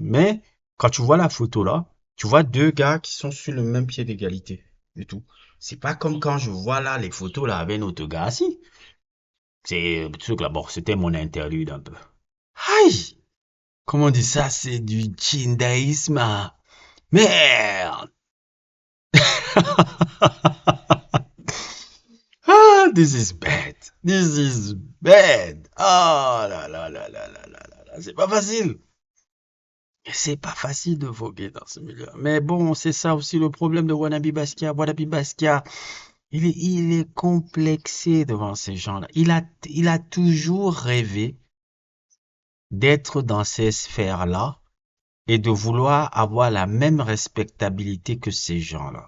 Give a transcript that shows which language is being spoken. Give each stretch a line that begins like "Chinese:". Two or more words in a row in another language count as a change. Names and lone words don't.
French: Mais, quand tu vois la photo là, tu vois deux gars qui sont sur le même pied d'égalité. Et tout. C'est pas comme quand je vois là les photos là avec notre gars assis. C'est, le truc là, bon, c'était mon interlude un peu. Aïe! Comment on dit ça? C'est du jindaïsme, hein. Merde!
English: This is bad. This is bad.
French: Ah là là là là là là là là. C'est pas facile. C'est pas facile de voguer dans ce milieu. Mais bon, c'est ça aussi le problème de Wannabe Basquiat. Wannabe Basquiat, il est complexé devant ces gens-là. Il a toujours rêvé d'être dans ces sphères-là et de vouloir avoir la même respectabilité que ces gens-là.